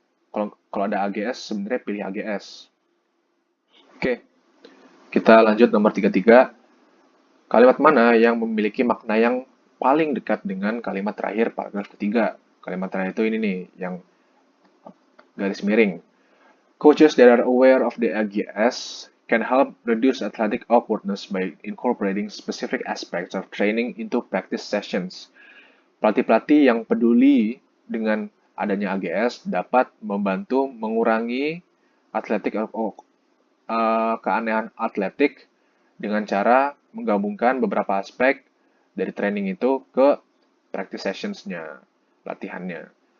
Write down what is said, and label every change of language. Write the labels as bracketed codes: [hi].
[id] Kalau kalau ada AGS sebenarnya pilih AGS. Oke, kita lanjut nomor 33. Kalimat mana yang memiliki makna yang paling dekat dengan kalimat terakhir paragraf ketiga? Kalimat terakhir itu ini nih, yang garis miring. [en] Coaches that are aware of the AGS can help reduce athletic awkwardness by incorporating specific aspects of training into practice sessions. [id] Pelatih-pelatih yang peduli dengan adanya AGS dapat membantu mengurangi atletik keanehan atletik dengan cara menggabungkan beberapa aspek dari training itu ke practice sessions-nya, latihannya.